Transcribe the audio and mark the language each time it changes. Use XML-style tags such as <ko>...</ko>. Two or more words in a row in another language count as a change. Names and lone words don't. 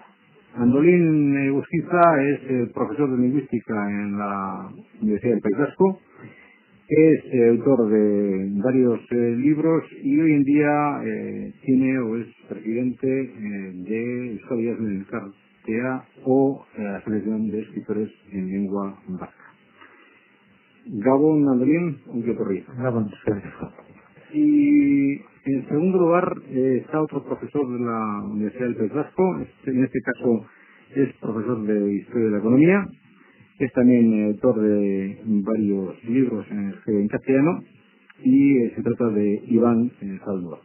<es>Andolín Eguzquiza es profesor de lingüística en la Universidad del País Vasco, es autor de varios libros y hoy en día tiene o es presidente de Euskal Idazleen Elkartea o la Asociación de Escritores en Lengua Vasca.</es> <eu>Gabon, Andolín, ongi etorri. Gabon,</eu> <es>y en segundo lugar está otro profesor de la Universidad del País Vasco, en este caso es profesor de Historia de la Economía, es también autor de varios libros en castellano y se trata de Iván Zaldúa.</es>